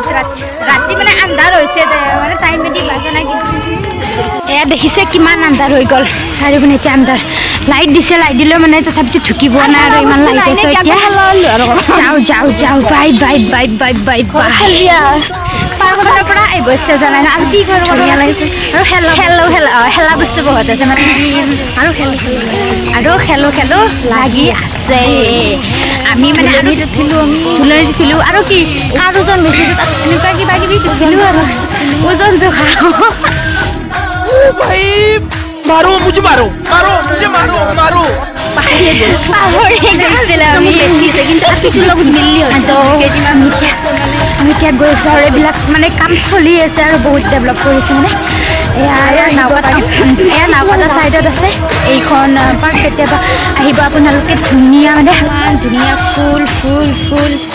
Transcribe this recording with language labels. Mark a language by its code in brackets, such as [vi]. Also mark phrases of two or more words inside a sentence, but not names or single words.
[as] আন্ধাৰ হৈছে মানে টাইম মেদি বাজা নাই কিন্তু এয়া দেখিছে কিমান আন্ধাৰ হৈ গ'ল চাৰিওপিনে এতিয়া আন্ধাৰ লাইট দিছে লাইট দিলেও মানে তথাপিতো ঢুকি পোৱা নাই আৰু ইমান লাইট আছে এতিয়া যাওঁ যাওঁ যাওঁ [en] bye bye bye bye bye bye [as] পাৰ্কখনৰ পৰা আহিব ইচ্ছা যোৱা নাই আৰু কি ধুনীয়া লাগিছে আৰু খেলা বস্তু বহুত আছে মানে আৰু খেলো লাগি আছে আমি মানে আমি ধুলনিত উঠিলোঁ আৰু কি কাৰ ওজন বেছি তাত এনেকুৱা কিবা কিবি উঠিলোঁ আৰু ওজন জোখা [hi] भाई मारो मुझे मारो मारो मुझे मारो मारो [as] আমি এতিয়া গৈছোঁ আৰু এইবিলাক মানে কাম চলি আছে আৰু বহুত ডেভেলপ কৰিছে মানে এয়া নাওপাতা ছাইডত আছে এইখন পাৰ্ক কেতিয়াবা আহিব আপোনালোকে ধুনীয়া মানে ধুনীয়া ফুল ফুল ফুল